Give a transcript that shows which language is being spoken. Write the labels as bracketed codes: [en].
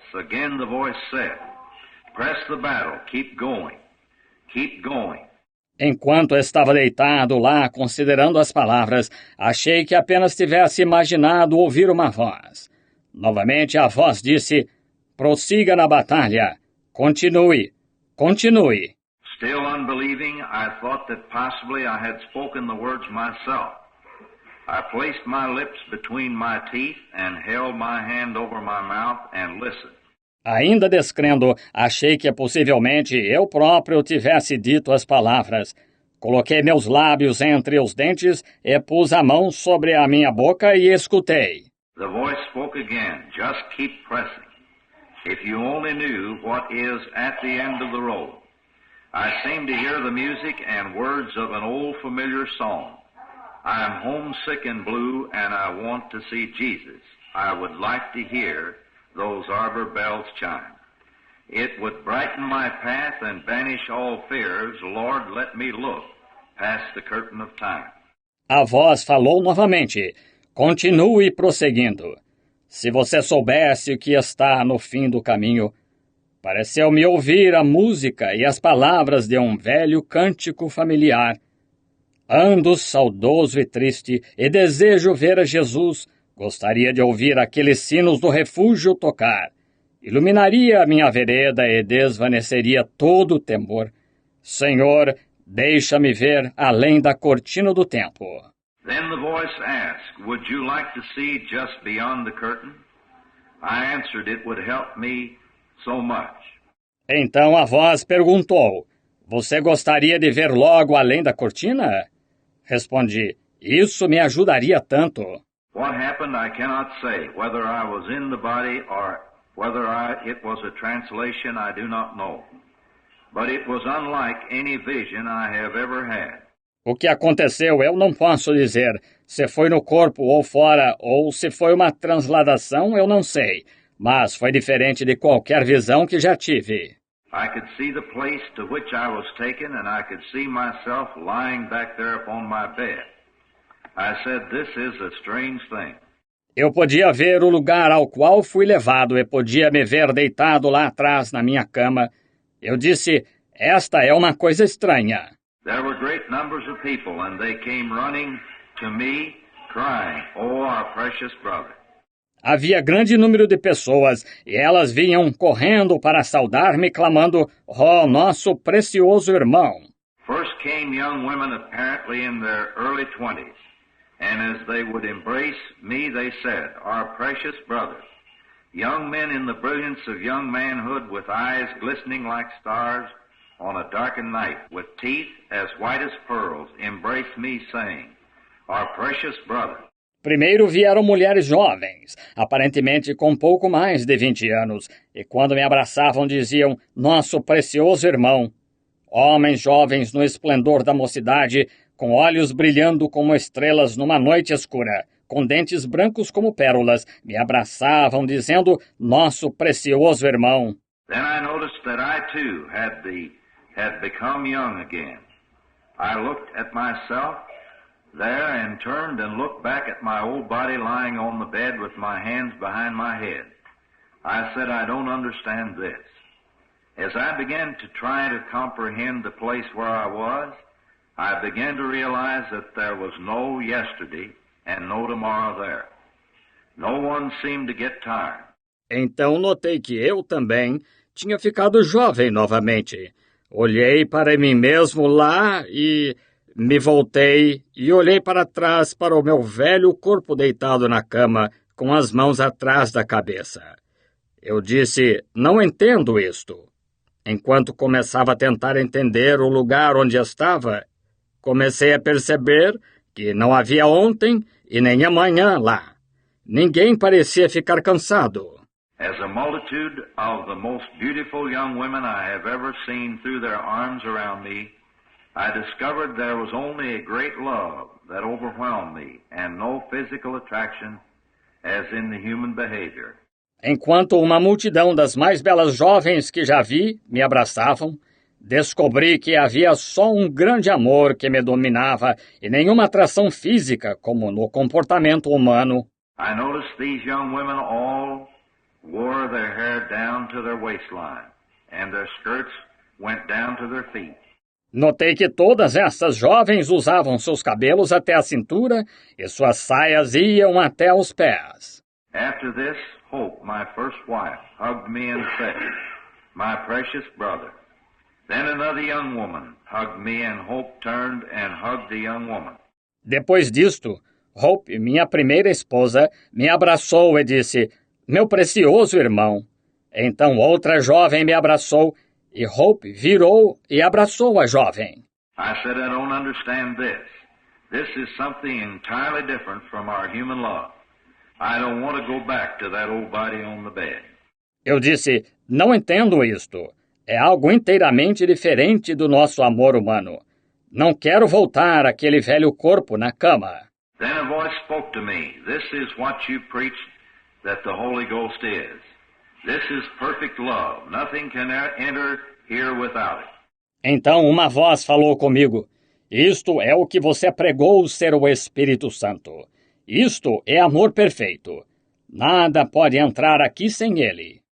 [en] Again the voice said, "Press the battle, keep going, keep going." [pt] Enquanto estava deitado lá, considerando as palavras, achei que apenas tivesse imaginado ouvir uma voz. Novamente a voz disse, prossiga na batalha. Continue, continue. [en] Still unbelieving, I thought that possibly I had spoken the words myself. I placed my lips between my teeth and held my hand over my mouth and listened. [pt] Ainda descrendo, achei que possivelmente eu próprio tivesse dito as palavras. Coloquei meus lábios entre os dentes e pus a mão sobre a minha boca e escutei. [en] The voice spoke again, "Just keep pressing. If you only knew what is at the end of the road." I seem to hear the music and words of an old familiar song. I am homesick and blue and I want to see Jesus. I would like to hear those arbor bells chime. It would brighten my path and banish all fears. Lord, let me look past the curtain of time. [pt] A voz falou novamente. Continue prosseguindo. Se você soubesse o que está no fim do caminho, pareceu-me ouvir a música e as palavras de um velho cântico familiar. Ando saudoso e triste e desejo ver a Jesus. Gostaria de ouvir aqueles sinos do refúgio tocar. Iluminaria a minha vereda e desvaneceria todo o temor. Senhor, Deixa-me ver além da cortina do tempo. [en] Then the voice asked, "Would you like to see just beyond the curtain?" I answered, "It would help me so much." [pt] Então a voz perguntou, você gostaria de ver logo além da cortina? Respondi, isso me ajudaria tanto. [en] What happened I cannot say. Whether I was in the body or whether it was a translation, I do not know. But it was unlike any vision I have ever had. [pt] O que aconteceu eu não posso dizer. Se foi no corpo ou fora, ou se foi uma transladação, eu não sei. Mas foi diferente de qualquer visão que já tive. [en] I could see the place to which I was taken, and I could see myself lying back there upon my bed. I said, "This is a strange thing." [pt] Eu podia ver o lugar ao qual fui levado e podia me ver deitado lá atrás na minha cama. Eu disse, esta é uma coisa estranha. [en] There were great numbers of people, and they came running to me, crying, "Oh, our precious brother." [pt] Havia grande número de pessoas, e elas vinham correndo para saudar-me, clamando, oh, nosso precioso irmão. [en] First came young women apparently in their early 20s, and as they would embrace me, they said, "Our precious brother." Young men in the brilliance of young manhood, with eyes glistening like stars on a darkened night, with teeth as white as pearls, embraced me, saying, "Our precious brother." [pt] Primeiro vieram mulheres jovens, aparentemente com pouco mais de 20 anos, e quando me abraçavam diziam, nosso precioso irmão. Homens jovens no esplendor da mocidade, com olhos brilhando como estrelas numa noite escura, com dentes brancos como pérolas, me abraçavam dizendo, nosso precioso irmão. [en] Then I noticed that I too had become young again. I looked at myself there and turned and looked back at my old body lying on the bed with my hands behind my head. I said, I don't understand this. As I began to try to comprehend the place where I was, I began to realize that there was no yesterday and no tomorrow there. No one seemed to get tired. [pt] Então notei que eu também tinha ficado jovem novamente. Olhei para mim mesmo lá e me voltei e olhei para trás para o meu velho corpo deitado na cama, com as mãos atrás da cabeça. Eu disse, não entendo isto. Enquanto começava a tentar entender o lugar onde estava, comecei a perceber que não havia ontem e nem amanhã lá. Ninguém parecia ficar cansado. [en] As a multitude of the most beautiful young women I have ever seen threw their arms around me, I discovered there was only a great love that overwhelmed me and no physical attraction as in the human behavior. [pt] Enquanto uma multidão das mais belas jovens que já vi me abraçavam, descobri que havia só um grande amor que me dominava e nenhuma atração física como no comportamento humano. [en] I noticed these young women all wore their hair down to their waistline and their skirts went down to their feet. [pt] Notei que todas essas jovens usavam seus cabelos até a cintura e suas saias iam até os pés. [en] After this, Hope, my first wife, hugged me and said, "My precious brother." Then another young woman hugged me and Hope turned and hugged the young woman. [pt] Depois disto, Hope, minha primeira esposa, me abraçou e disse, meu precioso irmão. Então outra jovem me abraçou e Hope virou e abraçou a jovem. [en] I said, I don't understand this. This is something entirely different from our human love. I don't want to go back to that old body on the bed. [pt] Eu disse, não entendo isto. É algo inteiramente diferente do nosso amor humano. Não quero voltar àquele velho corpo na cama. [en] Then a voice spoke to me. This is what you preached that the Holy Ghost is. This is perfect love. Nothing can enter here without it. [pt] Então uma voz falou comigo. Isto é o que você pregou ser o Espírito Santo. Isto é amor perfeito. Nada pode entrar aqui sem ele.